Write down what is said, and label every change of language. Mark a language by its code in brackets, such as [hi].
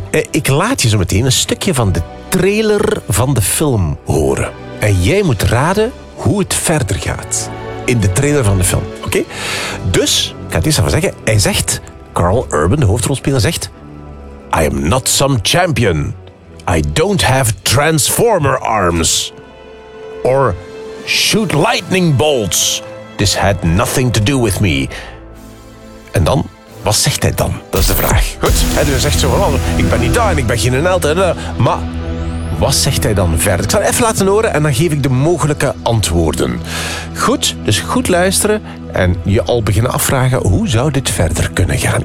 [nl] Ik laat je zo meteen een stukje van de trailer van de film horen. En jij moet raden hoe het verder gaat in de trailer van de film. Oké? Dus, ik ga het eerst even zeggen. Hij zegt, Carl Urban, de hoofdrolspeler, zegt: [en] I am not some champion. I don't have transformer arms. Or shoot lightning bolts. This had nothing to do with me. [nl] En dan, wat zegt hij dan? Dat is de vraag. Goed, hij zegt zo van, ik ben niet daar en ik ben geen held. Maar wat zegt hij dan verder? Ik zal even laten horen en dan geef ik de mogelijke antwoorden. Goed, dus goed luisteren en je al beginnen afvragen, hoe zou dit verder kunnen gaan?